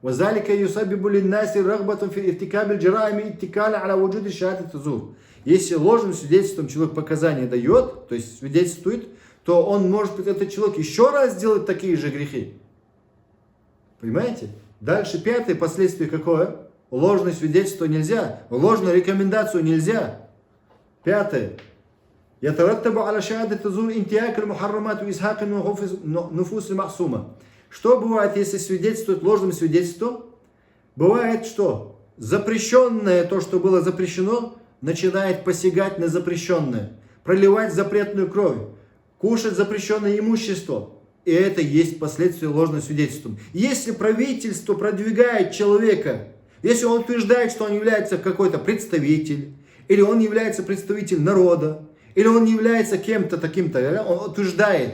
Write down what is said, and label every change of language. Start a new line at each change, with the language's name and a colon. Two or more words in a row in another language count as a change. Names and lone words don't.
Russian: Если ложным свидетельством человек показания дает, то есть свидетельствует, то он может, этот человек, еще раз сделать такие же грехи. Понимаете? Дальше пятое последствие какое? Ложное свидетельство нельзя, ложную рекомендацию нельзя. Пятое.
Arabic: يترتب على شهادة الزور انتهاك المحرمات وإزهاق النفوس المعصومة.
Russian: Что бывает, если свидетельствует ложным свидетельством? Бывает, что запрещенное, то, что было запрещено, начинает посягать на запрещенное, проливать запретную кровь, кушать запрещенное имущество. И это есть последствия ложным свидетельством. Если правительство продвигает человека, если он утверждает, что он является какой-то представитель, или он является представителем народа, или он не является кем-то таким-то, он утверждает.